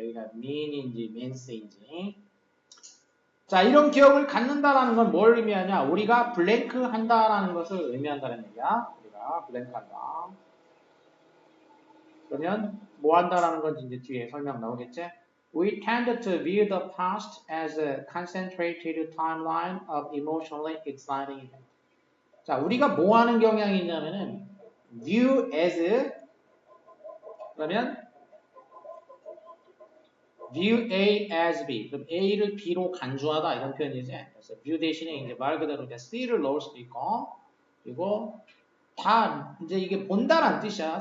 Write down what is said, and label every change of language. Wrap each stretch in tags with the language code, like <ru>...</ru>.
<ko>여기가 mean인지 means인지. 자, 이런 기억을 갖는다라는 건 뭘 의미하냐? 우리가 블랭크 한다라는 것을 의미한다는 얘기야. 우리가 블랭크 한다. 그러면 뭐 한다라는 건지 이제 뒤에 설명 나오겠지?</ko> <en>We tend to view the past as a concentrated timeline of emotionally exciting events.</en> <ko>자, 우리가 뭐 하는 경향이 있냐면은 view as 그러면</ko> <en>view A as B.</en> <ko>그럼 A를 B로 간주하다 이런 표현이지. 그래서 view 대신에 이제 말 그대로 이제 C를 넣을 수도 있고, 그리고 다 이제 이게 본다라는 뜻이야.</ko>